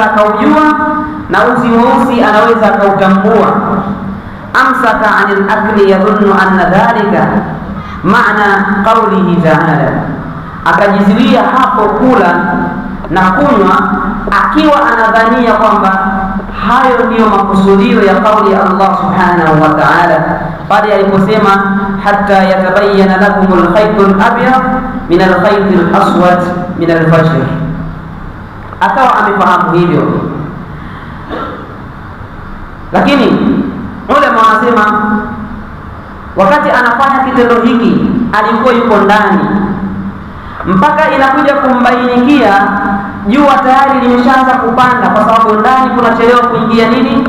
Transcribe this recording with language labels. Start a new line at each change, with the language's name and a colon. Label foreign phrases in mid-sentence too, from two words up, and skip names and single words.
Swahili: akaujua na uzi mweusi anaweza akautambua,
Arabic: أمسك عن الأكل يظن أن ذلك معنى قوله تعالى,
Swahili: akajizuia hapo kula na kunywa akiwa anadhania kwamba hayo ndiyo makusudio ya kauli ya
Arabic: الله سبحانه وتعالى
Swahili: pale aliposema
Arabic: حتى يتبين لكم الخيط الأبيض من الخيط الأسود من الفجر.
Swahili: Akawa amefahamu hivyo, lakini ulama wanasema wakati anafanya kitendo hiki alikuwa yuko ndani, mpaka inakuja kumbainikia jua tayari limeshaanza kupanda, kwa sababu ndani kunachelewa kuingia nini?